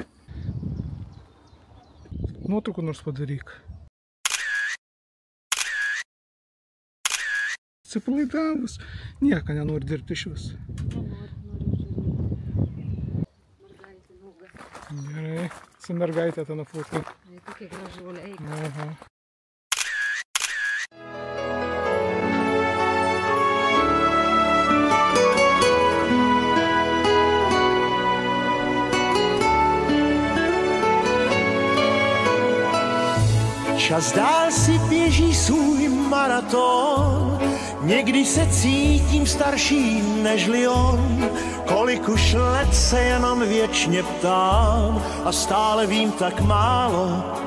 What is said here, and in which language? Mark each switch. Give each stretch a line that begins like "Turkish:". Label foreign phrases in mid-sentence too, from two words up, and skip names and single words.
Lithuanian: Nuotraukų nors padaryk. Atsipalaidavus. Nieko nenori dirbti iš vis. Gerai. Su mergaitė tą nufotkink. Tokia gražuolė, eik. Aha.
Czech: Čas dál si běží svůj maraton, někdy se cítím starší nežli on, kolik už let se jenom věčně ptám a stále vím tak málo.